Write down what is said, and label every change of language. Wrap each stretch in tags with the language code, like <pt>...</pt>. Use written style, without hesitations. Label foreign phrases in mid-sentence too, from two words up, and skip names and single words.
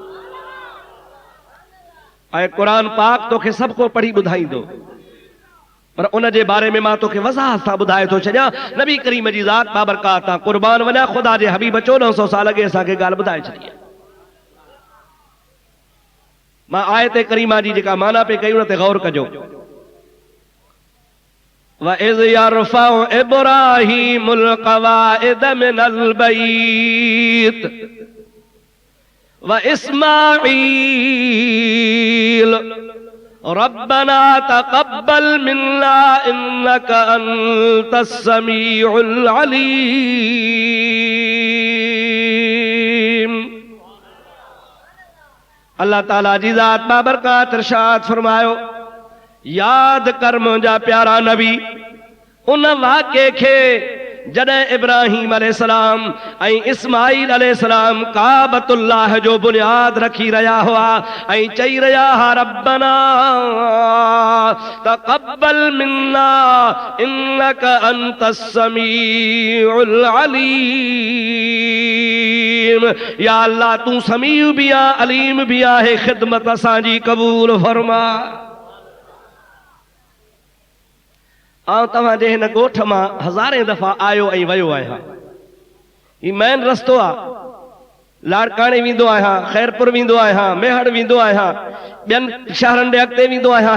<sd>ऐं क़ुरान पाक तोखे सभु को पढ़ी ॿुधाईंदो, पर उन जे बारे में मां तोखे वज़ाहत सां ॿुधाए थो छॾियां। नबी करीम जी ज़ात बाबरकात तां क़ुर्बान वञा, ख़ुदा जे हबीब 1400 साल अॻे असांखे ॻाल्हि ॿुधाए छॾी आहे। मां आयत करीमा जी जेका माना पे कई उन ते गौर कजो।</sd> <ar>وإذ يرفع إبراهيم القواعد من البيت وإسماعيل ربنا تقبل منا إنك أنت السميع العليم.</ar> <sd>अल्लाह ताला जी ज़ात बाबरकात इरशाद फरमायो, याद कर मुंहिंजा प्यारा नबी उन वाक़े खे जॾहिं इब्राहिम अलैहिस्सलाम ऐं इस्माइल अलैहिस्सलाम काबतुल्लाह जो बुनियाद रखी रहिया हुआ ऐं चई रहिया हा</sd> <ar>ربنا تقبل منا إنك أنت السميع العليم.</ar> <sd>या अल्लाह तू समीउ भी आ, अलीम भी आहे, खिदमत असांजी क़बूल फरमा। आउं तव्हांजे हिन ॻोठ मां हज़ारे दफ़ा आयो ऐं वियो आहियां। ही मेन रस्तो आहे। लाड़काणे वेंदो आहियां, ख़ैरपुर वेंदो आहियां, मेहड़ वेंदो आहियां, ॿियनि शहरनि ॾे अॻिते वेंदो आहियां।</sd>